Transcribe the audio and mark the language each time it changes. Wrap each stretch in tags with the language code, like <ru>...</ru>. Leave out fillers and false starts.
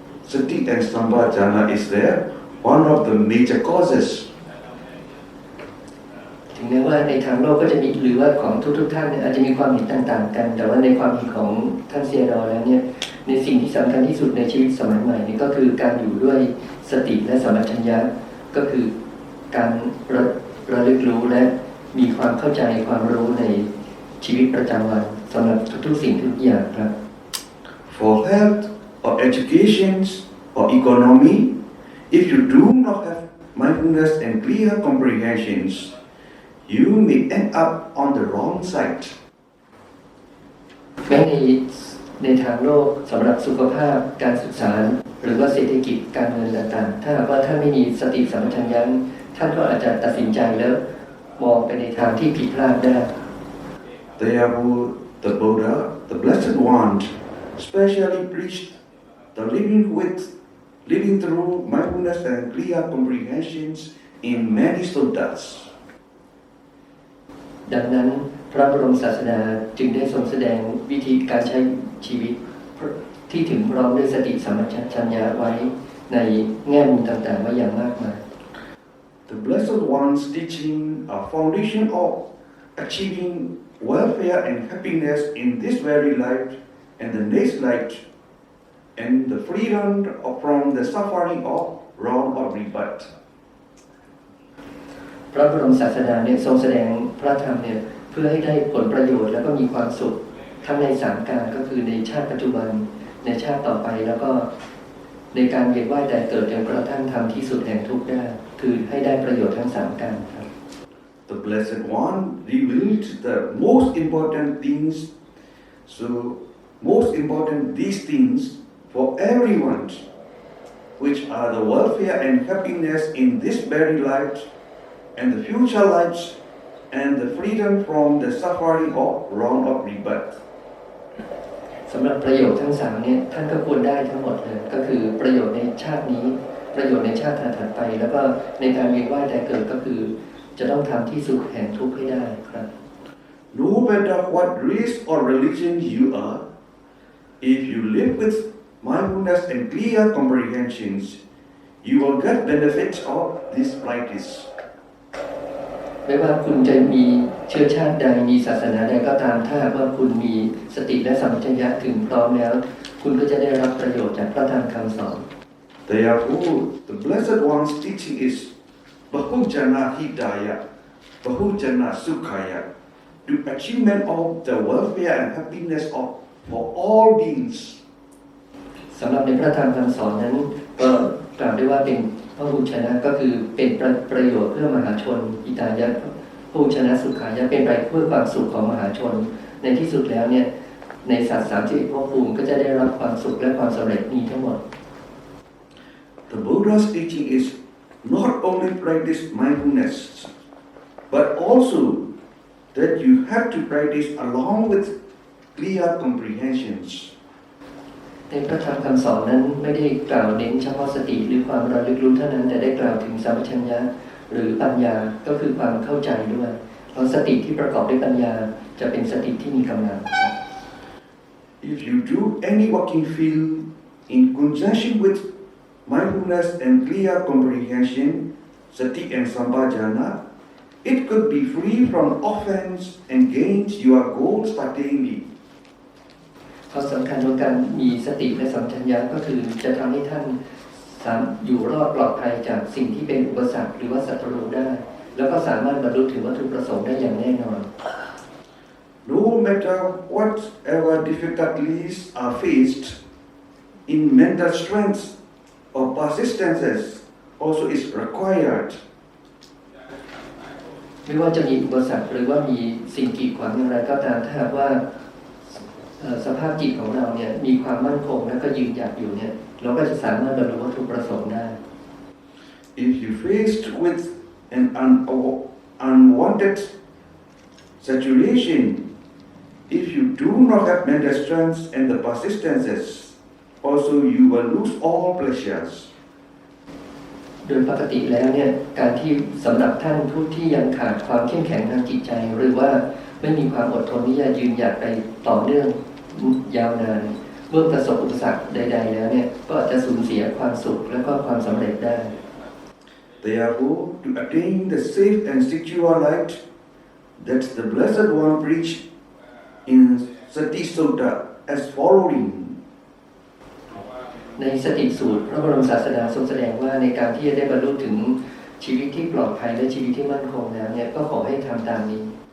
<en>Sati and Sambhajana is there, one of the major causes.</en> <th>ถึงแม้ว่าในทางโลกก็จะมีหรือว่าของทุกท่านเนี่ยอาจจะมีความเห็นต่างๆกันแต่ว่าในความเห็นของท่านเซียดอแล้วเนี่ยในสิ่งที่สำคัญที่สุดในชีวิตสมัยใหม่นี่ก็คือการอยู่ด้วยสติและสัมปชัญญะก็คือการระลึกรู้และมีความเข้าใจความรู้ในชีวิตประจำวันสำหรับทุกๆสิ่งทุกอย่างครับ</th> <en>For health or education or economy, if you do not have mindfulness and clear comprehensions, you may end up on the wrong side.</en> <th>แม้ในทางโลกสำหรับสุขภาพการศึกษาหรือว่าเศรษฐกิจการเงินต่างๆถ้าหากว่าท่านไม่มีสติสัมปชัญญะท่านก็อาจจะตัดสินใจแล้วมองไปในทางที่ผิดพลาดได้</th> <en>Therefore, the Buddha, the Blessed One, specially preached the living through mindfulness and clear comprehensions in many suttas.</en> <th>ดังนั้นพระบรมศาสดาจึงได้ทรงแสดงวิธีการใช้ชีวิตที่ถึงพร้อมด้วยสติสัมปชัญญะไว้ในแง่มุมต่างๆไว้อย่างมากมาย</th> <en>The Blessed One's teaching a foundation of achieving welfare and happiness in this very life and the next life, and the freedom from the suffering of wrong or rebirth.</en> <th>พระบรมศาสดาเนี่ยทรงแสดงพระธรรมเนี่ยเพื่อให้ได้ผลประโยชน์แล้วก็มีความสุขทั้งในสามการก็คือในชาติปัจจุบันในชาติต่อไปแล้วก็ในการเวียนว่ายตายเกิดจนกระทั่งทำที่สุดแห่งทุกข์ได้คือให้ได้ประโยชน์ทั้งสามการครับ</th> <en>The Blessed One revealed the most important things, so most important these things for everyone, which are the welfare and happiness in this very life and the future lives, and the freedom from the suffering of wrong or rebirth.</en> <th>สำหรับประโยชน์ทั้งสามเนี่ยท่านก็ควรได้ทั้งหมดเลยก็คือประโยชน์ในชาตินี้ประโยชน์ในชาติถัดไปแล้วก็ในการเวียนว่ายตายเกิดก็คือจะต้องทำที่สุดแห่งทุกข์ให้ได้ครับ</th> <en>No matter what race or religion you are, if you live with mindfulness and clear comprehensions, you will get benefits of this practice.</en> <th>ไม่ว่าคุณจะมีเชื้อชาติใดมีศาสนาใดก็ตามถ้าว่าคุณมีสติและสัมปชัญญะถึงพร้อมแล้วคุณก็จะได้รับประโยชน์จากพระธรรมคำสอน</th> <en>Therefore, the Blessed One's teaching is</en> <pi>Bahujana Hidaya, Bahujana Sukhaya,</pi> <en>the achievement of the welfare and happiness of for all beings.</en> <th>สำหรับในพระธรรมคำสอนนั้นก็กล่าวได้ว่าเป็นพระหุชนะก็คือเป็นประโยชน์เพื่อมหาชนอิตายะพระหุชนะสุขายะเป็นไปเพื่อความสุขของมหาชนในที่สุดแล้วเนี่ยในสัตว์31ภพภูมิก็จะได้รับความสุขและความสำเร็จนี้ทั้งหมด</th> <en>The Buddha's teaching is not only practice mindfulness, but also that you have to practice along with clear comprehensions.</en> <th>ในพระธรรมคำสอนนั้นไม่ได้กล่าวเน้นเฉพาะสติหรือความระลึกรู้เท่านั้นแต่ได้กล่าวถึงสัมปชัญญะหรือปัญญาก็คือความเข้าใจด้วยเพราะสติที่ประกอบด้วยปัญญาจะเป็นสติที่มีกำลัง</th> <en>If you do any working field in conjunction with mindfulness and clear comprehension, sati and sambhajana, it could be free from offense and gains your goal certainly.</en> <th>ข้อสำคัญของการมีสติและสัมปชัญญะก็คือจะทำให้ท่านอยู่รอดปลอดภัยจากสิ่งที่เป็นอุปสรรคหรือว่าศัตรูได้แล้วก็สามารถบรรลุถึงวัตถุประสงค์ได้อย่างแน่นอน</th> <en>No matter whatever difficulties are faced, in mental strength or persistences also is required.</en> <th>ไม่ว่าจะมีอุปสรรคหรือว่ามีสิ่งกีดขวางอย่างไรก็ตามถ้าหากว่าสภาพจิตของเราเนี่ยมีความมั่นคงและก็ยืนหยัดอยู่เนี่ยเราก็จะสามารถบรรลุวัตถุประสงค์ได้</th> <en>If you faced with an unwanted situation, if you do not have mental strength and the persistences, also you will lose all pleasures.</en> <th>โดยปกติแล้วเนี่ยการที่สำหรับท่านผู้ที่ยังขาดความเข้มแข็งทางจิตใจหรือว่าไม่มีความอดทนที่จะยืนหยัดไปต่อเนื่องยาวนาน เมื่อประสบอุปสรรคใดๆแล้วเนี่ยก็อาจจะสูญเสียความสุขและก็ความสำเร็จได้</th> <en>Therefore, to attain the safe and secure light that the Blessed One preached in Sati Sutta as following.</en> <th>ในสติสูตรพระบรมศาสดาทรงแสดงว่าในการที่จะได้บรรลุถึงชีวิตที่ปลอดภัยและชีวิตที่มั่นคงแล้วเนี่ยก็ขอให้ทำตามนี้</th>